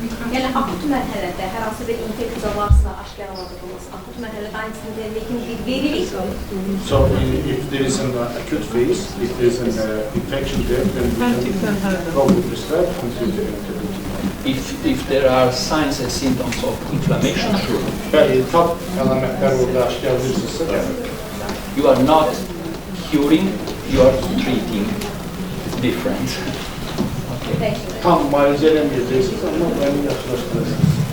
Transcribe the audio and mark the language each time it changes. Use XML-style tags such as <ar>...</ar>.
<az>Yəni akut mərhələdə hər hansı bir infeksiya varsa aşkarlandırılması, akut mərhələdə anti-interleykin veririk.</az> <en>So if there is an acute phase, if there is an infection there, then we can probably prescribe anti-interleykin. If there are signs and symptoms of inflammation, sure.</en> <az>Bəli, tab əlamətlər orada aşkarlayırsınızsa,</az> <en>you are not curing, you are treating different.</en> <az>tam müalicə eləməyəcəksiniz, amma onu yaxşılaşdırırsınız.</az>